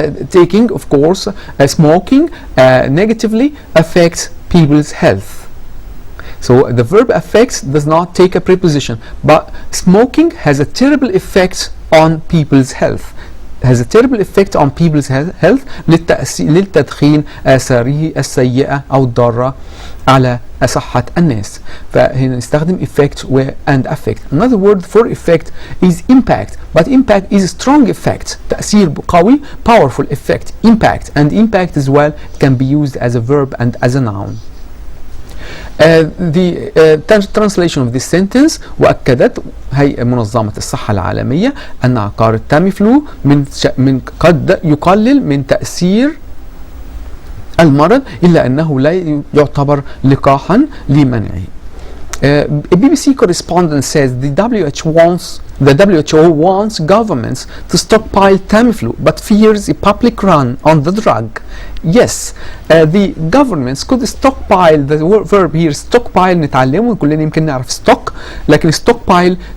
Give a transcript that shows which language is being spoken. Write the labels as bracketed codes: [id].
[en] Taking, of course, smoking negatively affects people's health. So the verb affects does not take a preposition, but smoking has a terrible effect on people's health. Has a terrible effect on people's health [ar] للتدخين آثاره السيئة أو الضارة على صحة الناس. فهنا نستخدم [en] effect and affect. Another word for effect is impact, but impact is strong effect. [ar] تأثير قوي, [en] powerful effect. Impact and impact as well can be used as a verb and as a noun. The translation of this sentence [ar] وأكدت هيئة منظمة الصحة العالمية أن عقار التاميفلو من قد يقلل من تأثير المرض إلا أنه لا يعتبر لقاحا لمنعه. [en] A BBC correspondent says the WHO wants governments to stockpile Tamiflu but fears a public run on the drug. Yes, the governments could stockpile. The verb here stockpile [ar] نتعلمه كلنا يمكن نعرف [en] stock لكن stockpile